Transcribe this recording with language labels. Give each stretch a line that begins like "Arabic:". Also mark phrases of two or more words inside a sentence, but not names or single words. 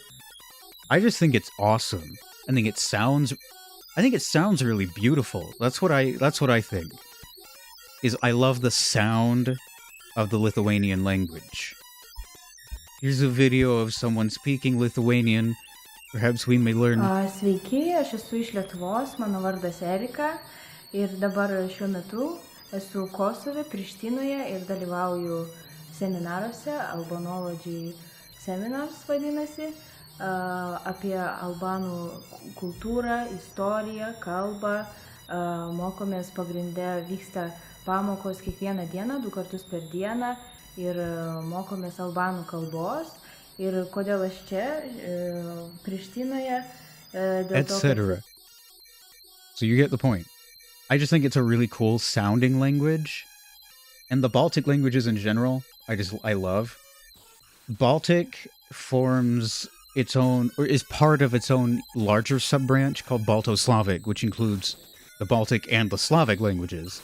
English: I just think it's awesome. I think it sounds really beautiful. That's what I think. I love the sound of the Lithuanian language. Here's a video of someone speaking Lithuanian. Perhaps we may learn.
Lithuanian: Sveiki, aš esu iš Lietuvos, mano vardas Erika ir dabar šiuo metu esu Kosove, Prištinoje ir dalyvauju seminaruose, Albanology Seminars vadinasi, apie albanų kultūrą, istoriją, kalbą, mokomės pagrinde, vyksta pamokos kiekvieną dieną, 2 kartus per dieną ir mokomės albanų kalbos. Ir kodėl aš čia, Prištinoje,
English: etc. So you get the point. I just think it's a really cool sounding language. And the Baltic languages in general, I love. Baltic forms its own, or is part of its own larger sub-branch called Balto-Slavic, which includes the Baltic and the Slavic languages.